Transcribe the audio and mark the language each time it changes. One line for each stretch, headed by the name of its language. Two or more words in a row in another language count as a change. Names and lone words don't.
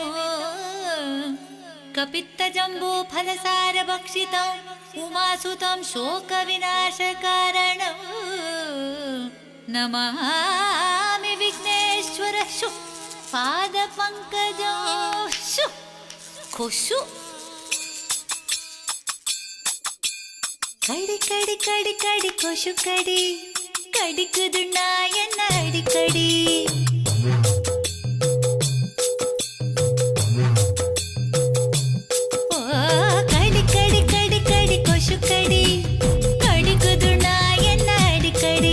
Sanskrit: कपित्तजम्बूफलसारभक्षितं उमासुतं शोकविनाशकारणं नमामि विघ्नेश्वर शु पादपङ्कजं शु खुशु
Tamil: கடி கடி கடி கொசு கடி கடிக்குதுன்னா என்ன அடிக்கடி ஓ, கடி கடி கடி கடி கொசு கடி கடிக்குதுன்னா என்ன அடிக்கடி